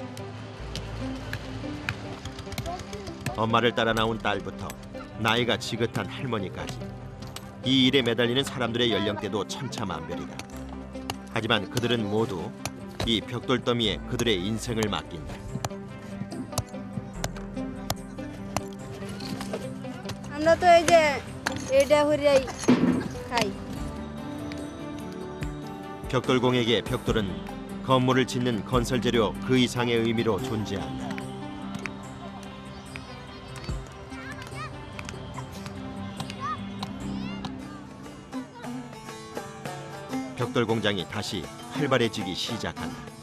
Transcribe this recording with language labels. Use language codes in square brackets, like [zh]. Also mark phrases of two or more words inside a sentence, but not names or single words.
[ko] 엄마를 따라 나온 딸부터 나이가 지긋한 할머니까지 이 일에 매달리는 사람들의 연령대도 천차만별이다. 하지만 그들은 모두 이 벽돌 더미에 그들의 인생을 맡긴다. [bn] আমরা তো এই যে এটা হরিয়াই খাই [ko] 벽돌공에게 벽돌은 건물을 짓는 건설 재료 그 이상의 의미로 존재한다. 벽돌 공장이 다시 활발해지기 시작한다.